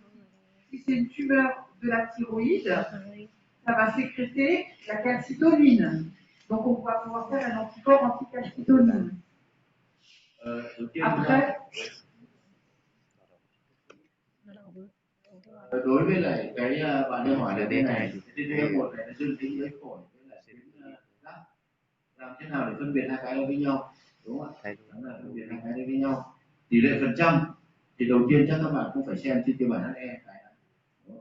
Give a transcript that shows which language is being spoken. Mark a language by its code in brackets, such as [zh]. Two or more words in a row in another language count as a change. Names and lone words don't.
[fr] Si c'est une tumeur de la thyroïde, ça va sécréter la calcitonine. Donc on va pouvoir faire un anticorps anti-calcitonine. Après, [vi] Đối với lại cái bạn đang hỏi là thế này, cái TTF1 này nó dương tính với phổi với lại tuyến giáp, làm thế nào để phân biệt hai cái đó với nhau, đúng không ạ? Đó là phân biệt hai cái đấy với nhau. Tỷ lệ phần trăm thì đầu tiên chắc các bạn cũng phải xem trên tiêu bản HE cái này.